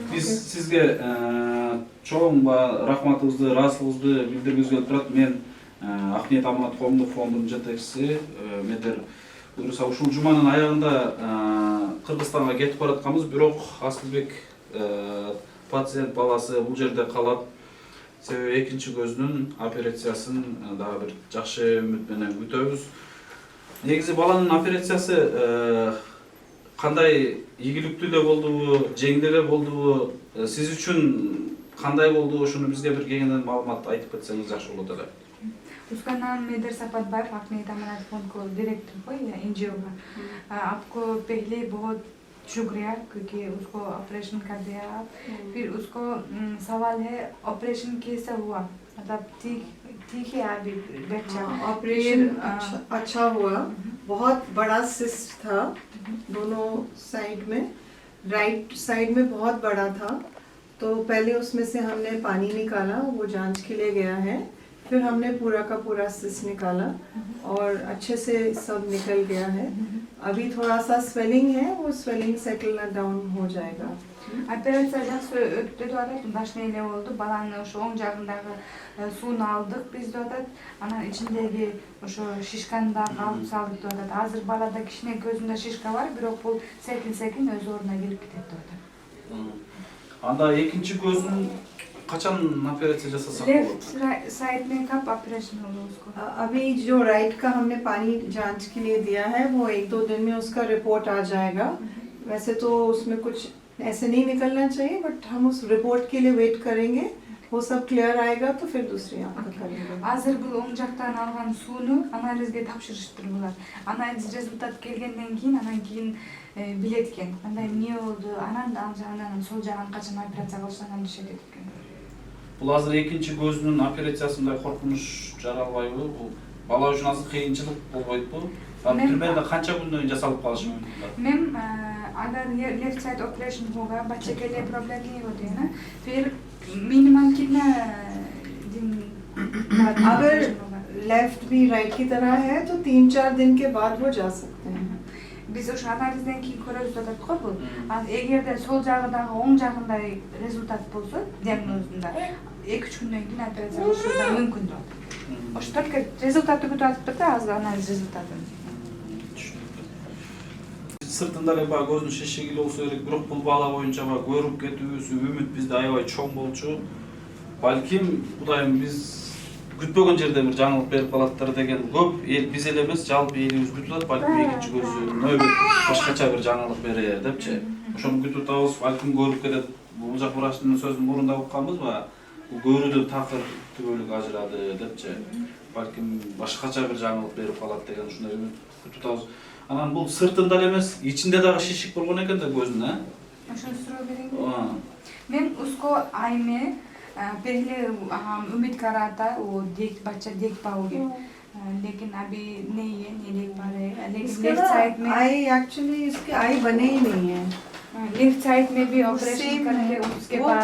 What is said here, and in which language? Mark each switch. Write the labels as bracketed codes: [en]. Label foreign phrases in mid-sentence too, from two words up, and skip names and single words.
[ky] sizge çoğun rahmatınızды, ыраазычылыгыңызды билдиргибиз келип турат. Мен Акниет Аманат коомдук фондунун жетекчиси. Мендер буюрса ушул жуманын аягында Кыргызстанга кетип баратканбыз, бирок Асылбек пациент баласы бул жерде калат. Себеби экинчи көзүнүн операциясын дагы бир жакшы үмүт менен күтөбүз. Негизи баланын операциясы кандай ийгиликтүү эле болдубу, жеңил эле болдубу, сиз үчүн кандай болду, ошону бизге бир кеңинен маалымат айтып кетсеңиз жакшы болот эле. [hi] उसका नाम मेदर सपतबार, Акниет Аманат फोन को डायरेक्टर को या एनजीओ का। आपको पहले बहुत शुक्रिया क्योंकि उसको ऑपरेशन कर दिया आप। फिर उसको सवाल है ऑपरेशन कैसा हुआ, मतलब ठीक है अभी बच्चा। ऑपरेशन अच्छा हुआ। बहुत बड़ा सिस्ट था दोनों साइड में, [en] right side [hi] में बहुत बड़ा था, तो पहले उसमें से हमने पानी निकाला, वो जांच के लिए गया है। फिर हमने पूरा का पूरा सिस्ट निकाला और अच्छे से सब निकल गया है। अभी थोड़ा सा स्वेलिंग है, वो स्वेलिंग [en] settle down [hi] हो जाएगा। [ky] Операция [kk] жақсы өтті [ky] деп атат, башына эле болду. Баланы ошо оң жагындагы сууну алдык биз деп атат. Анан ичиндеги ошо шишканы да алып салдык деп атат. Азыр балада кичине көзүндө шишка бар, бирок бул секин өз ордуна келип кетет деп атат. Анда экинчи көзүн качан операция жасасак болот? [en] left side [hi] में कब ऑपरेशन होगा उसको? अभी जो राइट का हमने पानी जांच के लिए दिया है, वो 1-2 दिन में उसका रिपोर्ट आ जाएगा। वैसे तो उसमें कुछ ऐसे नहीं निकलना चाहिए, बट हम उस रिपोर्ट के लिए वेट करेंगे। वो सब क्लियर आएगा तो फिर दूसरी आँख का करेंगे। [ky] Азыр бул оң жактан алган сууну анализге тапшырыштыр булар. Анализ результат келгенден кийин анан кийин билет экен. Андай эмне болду, анан ал жагынан сол жагын качан операция кылышканын дешет экен. Бул азыр экинчи көзүнүн операциясында коркунуч жаралбайбы? Бул бала үчүн азыр кыйынчылык болбойбу? Түрмөдө канча күндөн жасалып калышы мүмкүн? [hi] मैम अगर ये [en] left side operation [hi] होगा, बच्चे के लिए प्रॉब्लम नहीं होती है ना, फिर मिनिमम कितना दिन अगर लेफ्ट भी राइट की तरह है तो 3-4 दिन के बाद वो जा सकते हैं। [uz] Biz o'sha analizdan keyin ko'ramiz dedi-ku bu. Agarda sol jag'idagi o'ng jag'inday rezultat bo'lsa, diagnozunda 2-3 kundan keyin operatsiya qilishimiz mumkin dedi. O'sha только rezultatni kutib hozir analiz rezultatini. [ky] Sırtında эле баягы көзүнүн шишиги болсо керек, бирок бул бала боюнча баягы көрүп кетүүсү үмүт бизде аябай чоң болчу. Балким Кудайым биз күтпөгөн жерде бир жаңылык берип калаттыр деген көп эл, биз эле эмес, жалпы элибиз күтүп атат. Балким экинчи көзү нөбөт башкача бир жаңылык берер депчи. Ошону күтүп атабыз, балким көрүп кетет. Бул жак врачтын сөзүн мурунда укканбызбы? Бул көрүүдөн такыр түгөлүк ажырады депчи. Балким башкача бир жаңылык берип калат деген ушундай үмүт күтүп атабыз. Анан бул сыртында эле эмес, ичинде дагы шишик болгон экен да көзүнө, а? Ошону суроо берейинби? [hi] Мен उसको आई में पहले हम उम्मीद कर रहा था वो बच्चा देख पाओगे, लेकिन अभी नहीं है, नहीं देख पा रहे हैं। लेकिन [en] left side [hi] में [en] eye actually [hi] इसके आई बने ही नहीं है। [en] left side [hi] में भी ऑपरेशन करके उसके बाद